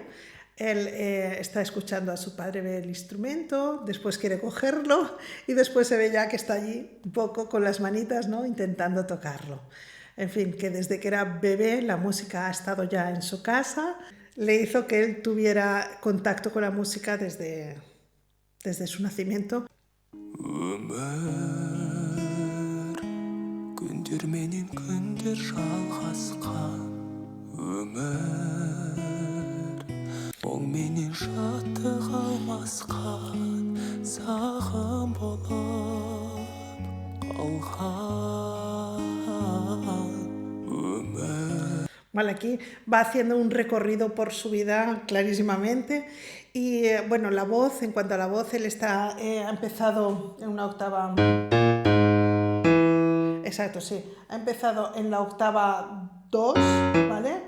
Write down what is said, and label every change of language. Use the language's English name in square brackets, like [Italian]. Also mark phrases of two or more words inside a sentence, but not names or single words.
[Spanish] Él está escuchando a su padre ver el instrumento, después quiere cogerlo y después se ve ya que está allí un poco con las manitas, ¿no? Intentando tocarlo. En fin, que desde que era bebé la música ha estado ya en su casa, le hizo que él tuviera contacto con la música desde su nacimiento. [Kazakh] Менен шаттық алмасқан сағым болып қалған өмір. [Spanish] Vale, aquí va haciendo un recorrido por su vida clarísimamente y bueno, la voz, en cuanto a la voz, él ha empezado en una octava. Exacto, sí. Ha empezado en la octava 2, ¿vale?